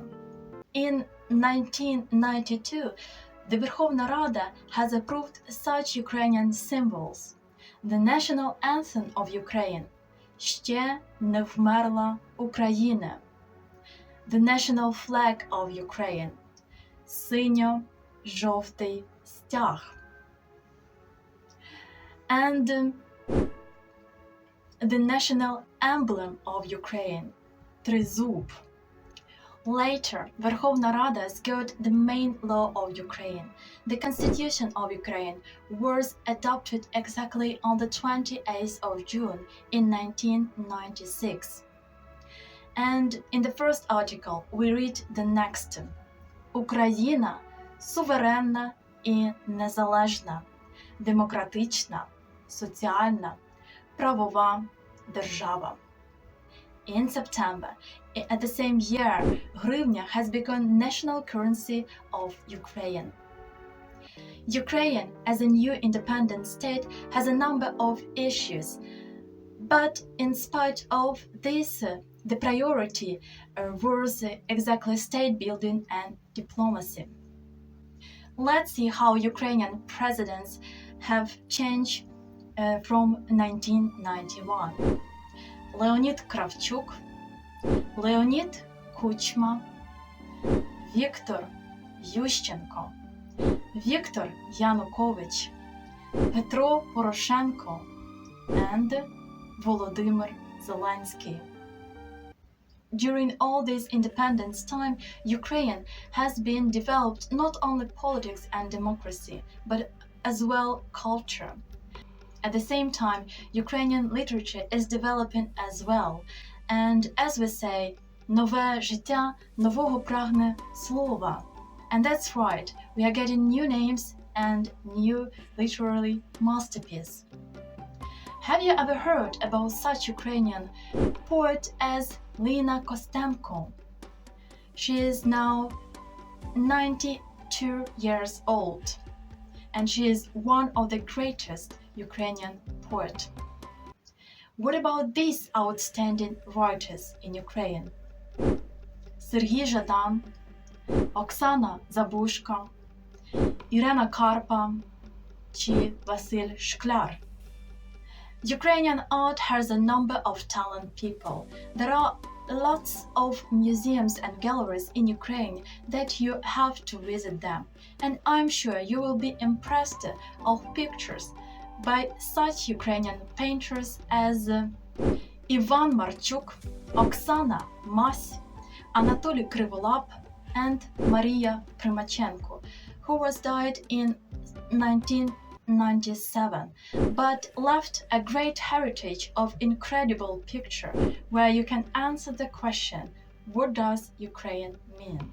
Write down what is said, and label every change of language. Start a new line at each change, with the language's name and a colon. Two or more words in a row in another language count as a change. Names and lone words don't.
English: In 1992, the Verkhovna Rada has approved such Ukrainian symbols. The national anthem of Ukraine,
Ukrainian: «Ще не вмерла Україна»,
English: the national flag of Ukraine,
Ukrainian: синьо-жовтий стяг,
English: and the national emblem of Ukraine, Тризуб. Later, Verkhovna Rada got the main law of Ukraine. The Constitution of Ukraine was adopted exactly on the 28th of June in 1996. And in the first article, we read the next.
Ukrainian: Україна суверенна і незалежна, демократична, соціальна, правова держава.
English: In September, at the same year, hryvnia has become national currency of Ukraine. Ukraine, as a new independent state, has a number of issues, but in spite of this, the priority was exactly state building and diplomacy. Let's see how Ukrainian presidents have changed from 1991. Leonid Kravchuk, Leonid Kuchma, Viktor Ющенко, Viktor Yanukovych, Petro Poroshenko, and Volodymyr Zelensky. During all this independence time, Ukraine has been developed not only politics and democracy, but as well culture. At the same time, Ukrainian literature is developing as well. And as we say,
Ukrainian: нове життя нового прагне слова.
English: And that's right, we are getting new names and new literary masterpieces. Have you ever heard about such Ukrainian poet as Lina Kostenko? She is now 92 years old, and she is one of the greatest Ukrainian poets. What about these outstanding writers in Ukraine?
Ukrainian: Сергій Жадан, Оксана Забушко, Ірена Карпа чи Василь Шкляр.
English: Ukrainian art has a number of talented people. There are lots of museums and galleries in Ukraine that you have to visit them. And I'm sure you will be impressed of pictures by such Ukrainian painters as Ivan Marchuk, Oksana Mas, Anatoly Krivolap, and Maria Primachenko, who was died in 1997, but left a great heritage of incredible picture where you can answer the question, what does Ukraine mean?